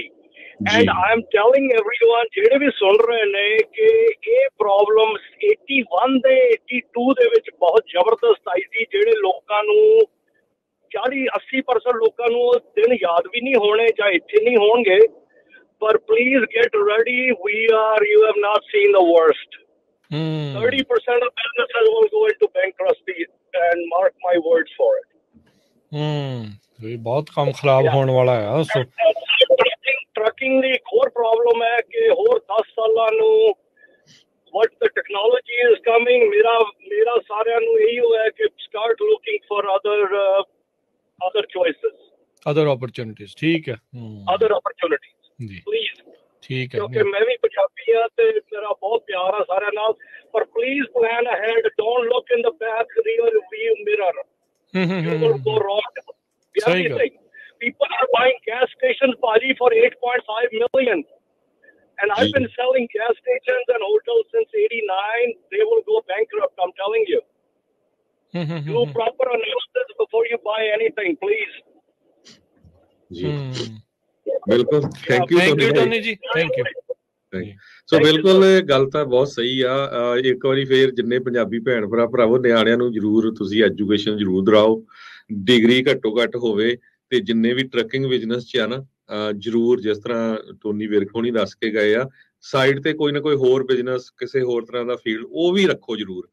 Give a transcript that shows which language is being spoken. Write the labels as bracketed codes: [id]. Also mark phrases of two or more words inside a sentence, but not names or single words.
[en] and I am telling everyone, [pa] ਜਿਹੜੇ ਵੀ ਸੁਣ ਰਹੇ ਨੇ, ਕਿ ਇਹ ਪ੍ਰੋਬਲਮ 81 ਦੇ 82 ਦੇ ਵਿੱਚ ਬਹੁਤ ਜ਼ਬਰਦਸਤ ਆਈ ਸੀ, ਜਿਹੜੇ ਲੋਕਾਂ ਨੂੰ 40-80% ਲੋਕਾਂ ਨੂੰ ਉਹ ਦਿਨ ਯਾਦ ਵੀ ਨਹੀਂ ਹੋਣੇ ਜਾਂ ਇੱਥੇ ਨਹੀਂ ਹੋਣਗੇ। [en] ਪਰ please get ready, you have not seen the worst. 30% of businesses will go into bankruptcy and mark my words for it. [pa] ਬਹੁਤ ਕੰਮ ਖਰਾਬ ਹੋਣ ਵਾਲਾ ਆ। ਸੋ ਟਰੱਕਿੰਗ ਦੀ ਇੱਕ ਹੋਰ ਪ੍ਰੋਬਲਮ ਹੈ ਕਿ ਹੋਰ 10 ਸਾਲਾਂ ਨੂੰ [en] what the technology is coming, [pa] ਮੇਰਾ ਸਾਰਿਆਂ ਨੂੰ ਇਹੀ ਹੋਇਆ ਕਿ [en] start looking for other choices, other opportunities। [pa] ਠੀਕ ਹੈ, [en] other opportunities ਜੀ, ਪਲੀਜ਼। [pa] ਠੀਕ ਹੈ, ਕਿਉਂਕਿ ਮੈਂ ਵੀ ਪੰਜਾਬੀ ਆ ਤੇ ਮੇਰਾ ਬਹੁਤ ਪਿਆਰ ਆ ਸਾਰਿਆਂ ਨਾਲ, ਪਰ ਪਲੀਜ਼ [en] plan ahead, don't look in the back rear view mirror. You will go wrong. [pa] ਸਹੀ ਗੱਲ। [en] People are buying gas stations, Paji, for $8.5 million. And I've been selling gas stations and hotels since 89. They will go bankrupt, I'm telling you. Do proper analysis before you buy anything, please. [pa] ਬਿਲਕੁਲ, [en] thank you [pa] ਟੋਨੀ ਜੀ, [en] thank you. [pa] ਸੋ ਬਿਲਕੁਲ ਗੱਲ ਤਾਂ ਬਹੁਤ ਸਹੀ ਆ। ਇੱਕ ਵਾਰੀ ਫੇਰ ਜਿੰਨੇ ਪੰਜਾਬੀ ਭੈਣ ਭਰਾਵੋ, ਨਿਆਣਿਆਂ ਨੂੰ ਜ਼ਰੂਰ ਤੁਸੀਂ ਐਜੂਕੇਸ਼ਨ ਜ਼ਰੂਰ ਦਿਲਾਓ, ਡਿਗਰੀ ਘੱਟੋ ਘੱਟ ਹੋਵੇ। ਤੇ ਜਿੰਨੇ ਵੀ ਟਰੱਕਿੰਗ ਬਿਜ਼ਨਸ 'ਚ ਆ ਨਾ, ਜ਼ਰੂਰ ਜਿਸ ਤਰ੍ਹਾਂ ਟੋਨੀ ਵਿਰਕ ਹੋਣੀ ਦੱਸ ਕੇ ਗਏ ਆ, ਸਾਈਡ ਤੇ ਕੋਈ ਨਾ ਕੋਈ ਹੋਰ ਬਿਜ਼ਨਸ, ਕਿਸੇ ਹੋਰ ਤਰ੍ਹਾਂ ਦਾ ਫੀਲਡ ਉਹ ਵੀ ਰੱਖੋ ਜ਼ਰੂਰ।